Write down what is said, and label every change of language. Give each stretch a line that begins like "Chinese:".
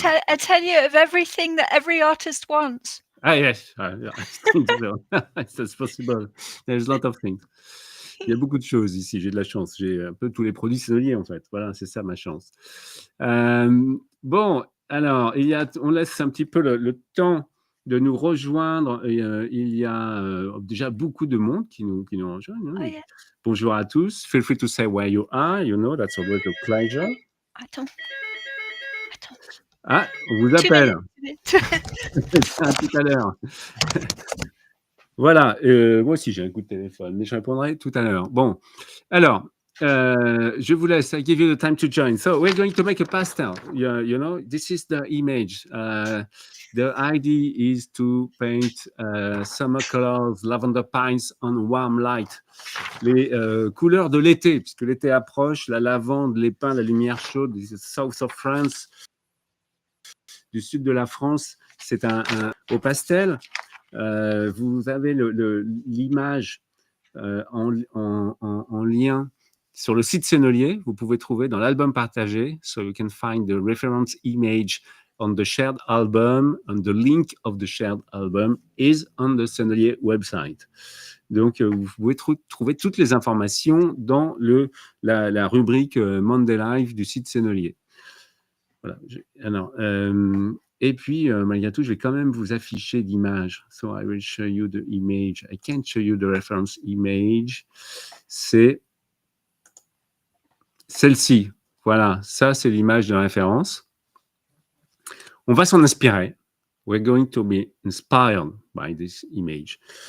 English: Atelier of everything that every artist wants. Ah yes, I think so. That's possible. There's a lot of things.
French: Il y a beaucoup de choses ici, j'ai de la chance. J'ai un peu tous les produits saisonniers en fait. Voilà, c'est ça ma chance. Bon, alors, on laisse un petit peu le temps de nous rejoindre. Il y a déjà beaucoup de monde qui nous rejoint.
English: Oh, yeah.
French: Bonjour à tous.
English: Feel free to say where you are. You know, that's always a pleasure.
French: Attends. Ah, on vous appelle. À tout à l'heure. Voilà, moi aussi j'ai un coup de téléphone, mais je répondrai tout à l'heure. Bon, alors, je vous laisse.
English: I give you the time to join. So we're going to make a pastel. You know, this is the image. The idea is to paint summer colors, lavender pines on warm light.
French: Les couleurs de l'été, puisque l'été approche, la lavande, les pins, la lumière chaude,
English: the south of France,
French: du sud de la France, c'est au pastel. Vous avez l'image en lien sur le site Sennelier. Vous pouvez trouver dans l'album partagé.
English: So you can find the reference image on the shared album, and the link of the shared album is on the Sennelier website.
French: Donc, vous pouvez trouver toutes les informations dans la rubrique Monday Live du site Sennelier. Voilà. Alors, et puis, malgré tout, je vais quand même vous afficher l'image.
English: So I will show you the image. I can't show you the reference image.
French: C'est celle-ci. Voilà, ça, c'est l'image de référence. On va s'en inspirer.
English: We're going to be inspired by this image.